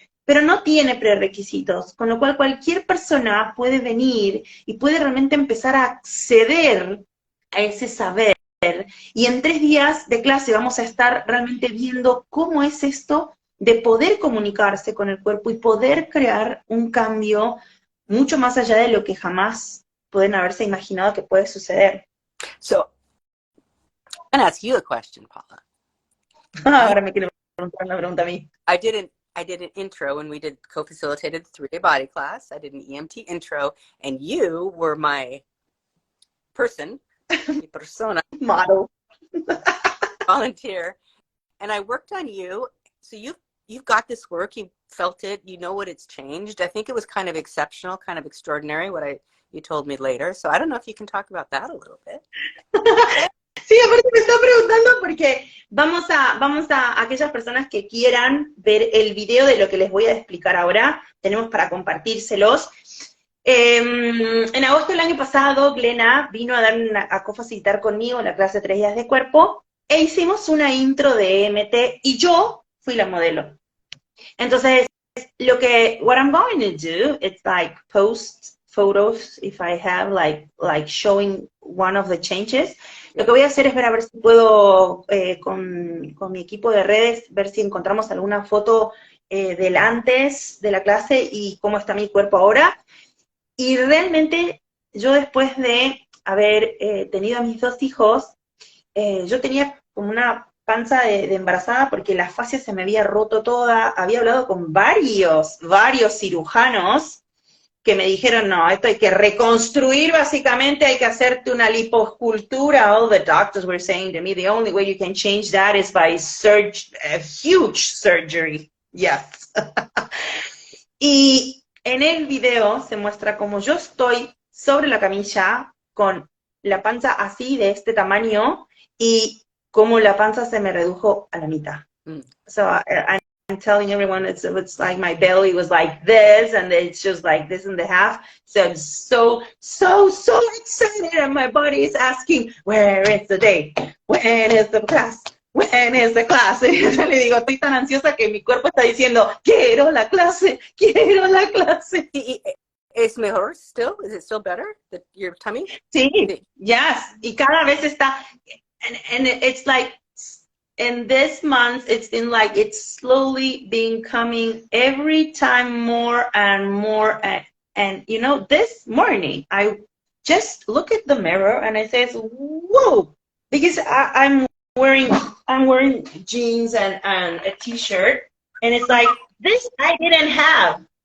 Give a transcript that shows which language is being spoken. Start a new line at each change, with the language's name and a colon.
Spanish: pero no tiene prerequisitos, con lo cual cualquier persona puede venir y puede realmente empezar a acceder a ese saber. Y en 3 días de clase vamos a estar realmente viendo cómo es esto de poder comunicarse con el cuerpo y poder crear un cambio mucho más allá de lo que jamás pueden haberse imaginado que puede suceder.
English: So, I'm going to ask you a question, Paula.
Spanish: Ahora me quiero preguntar una pregunta a mí.
English: I did an intro when we did co-facilitated 3-day body class. I did an EMT intro, and you were my person, mi persona, Model. volunteer, and I worked on you. So you've got this work. You felt it. You know what it's changed. I think it was kind of exceptional, kind of extraordinary. You told me later. So I don't know if you can talk about that a little bit.
Spanish: Sí, aparte me está preguntando porque vamos a aquellas personas que quieran ver el video de lo que les voy a explicar ahora, tenemos para compartírselos. En agosto del año pasado, Glena vino a cofacilitar conmigo la clase 3 días de cuerpo, e hicimos una intro de EMT, y yo fui la modelo.
English: Entonces, what I'm going to do, it's like post photos, if I have, like showing one of the changes.
Spanish: Lo que voy a hacer es ver a ver si puedo, con mi equipo de redes, ver si encontramos alguna foto del antes de la clase y cómo está mi cuerpo ahora. Y realmente, yo después de haber tenido a mis 2 hijos, yo tenía como una panza de embarazada porque la fascia se me había roto toda. Había hablado con varios cirujanos que me dijeron, no, esto hay que reconstruir básicamente, hay que hacerte una liposcultura.
English: All the doctors were saying to me, the only way you can change that is by a huge surgery. Yes.
Spanish: Y en el video se muestra cómo yo estoy sobre la camilla con la panza así, de este tamaño, y cómo la panza se me redujo a la mitad.
English: So I'm telling everyone it's like my belly was like this, and it's just like this in the half. So I'm so excited, and my body is asking, where is the day? When is the class? When is the class?
Spanish: Y yo le digo, estoy tan ansiosa que mi cuerpo está diciendo, quiero la clase, quiero la clase. ¿Es mejor still?
English: Is it still better, your tummy? Sí, yes. Y cada vez está, and it's like, in this month, it's been like, it's slowly becoming every time more and more. And you know, this morning, I just look at the mirror and I says, whoa, because I'm wearing jeans and a t-shirt, and it's like, this I didn't have.